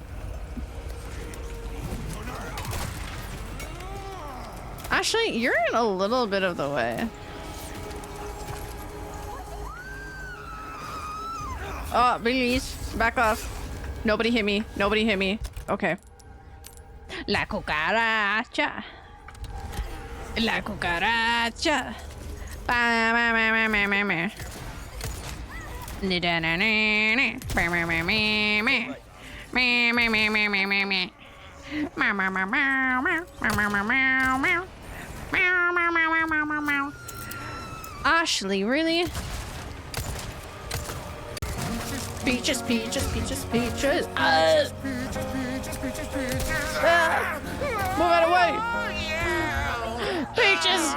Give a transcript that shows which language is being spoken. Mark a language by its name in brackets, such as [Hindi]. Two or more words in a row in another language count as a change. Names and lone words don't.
[English] Actually, you're in a little bit of the way. Oh, release. Back off. Nobody hit me. Nobody hit me. Okay. [Spanish] La cucaracha. La cucaracha. Ba ma ma ma ma ma ma. Ni da na na na. Ba ma ma ma ma. Ma ma ma ma ma ma ma. Ma ma ma ma ma. Ma ma ma ma ma. Meow, meow, meow, meow, meow, meow, meow. [English] Ashley, really? Peaches, peaches, peaches, peaches. Move out of the way. Peaches.